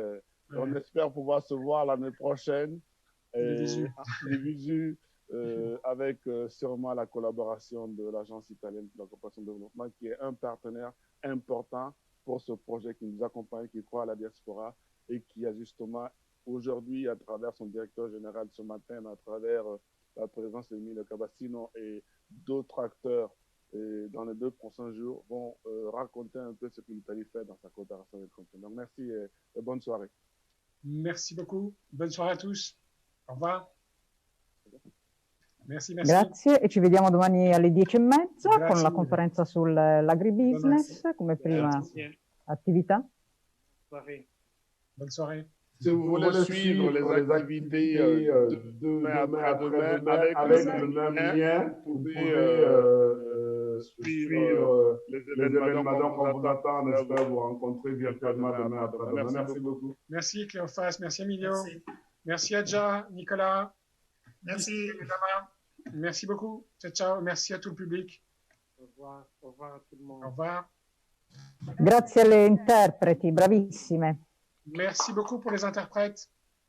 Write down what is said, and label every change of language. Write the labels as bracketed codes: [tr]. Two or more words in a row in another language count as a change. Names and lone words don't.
[fr] On espère pouvoir se voir l'année prochaine. Les visus avec sûrement la collaboration de l'Agence italienne pour la coopération de développement, qui est un partenaire important pour ce projet, qui nous accompagne, qui croit à la diaspora et qui a justement aujourd'hui, à travers son directeur général ce matin, à travers la présence d'Emilio Cabassino et d'autres acteurs dans les 2 prochains jours, vont raconter un peu ce que l'Italie fait dans sa coopération avec le continent. Donc, merci et bonne soirée. Merci beaucoup. Bonne soirée à tous. Au revoir. Merci. [it] Grazie e ci vediamo domani alle 10:30 Grazie con la mille. conferenza sull'agribusiness come prima Grazie. attività. [fr] Soirée. Bonne soirée. Si vous voulez suivre les activités de demain après-demain avec le même lien, vous pouvez suivre les événements qu'on vous attend. On espère vous rencontrer virtuellement demain après-demain. Merci beaucoup. Merci Cléophas, merci Emilio. Merci Adja, Nicolas. Merci. Merci beaucoup. [it] Ciao, ciao. [fr] Merci à tout le public. Au revoir à tout le monde. Au revoir. [it] Grazie alle interpreti, bravissime. [fr] Merci beaucoup pour les interprètes.